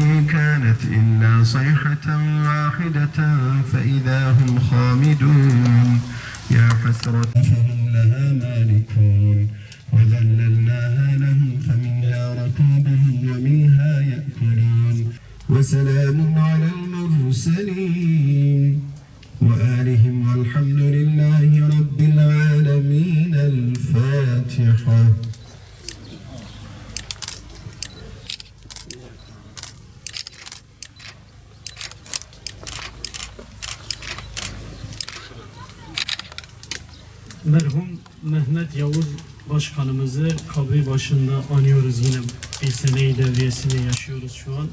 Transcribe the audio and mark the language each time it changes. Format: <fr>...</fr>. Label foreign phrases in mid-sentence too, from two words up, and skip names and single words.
<ar>كانت إلا صيحة واحدة فإذا هم خامدون يا حسرة فهم لها مالكون وذللناها لهم فمنها ركوبهم ومنها يأكلون وسلام على المرسلين وآلهم والحمد لله رب العالمين. الفاتحة.</ar> <tr>Merhum Mehmet Yavuz Başkanımızı kabri başında anıyoruz, yine bir seneyi devriyesini yaşıyoruz şu an.</tr>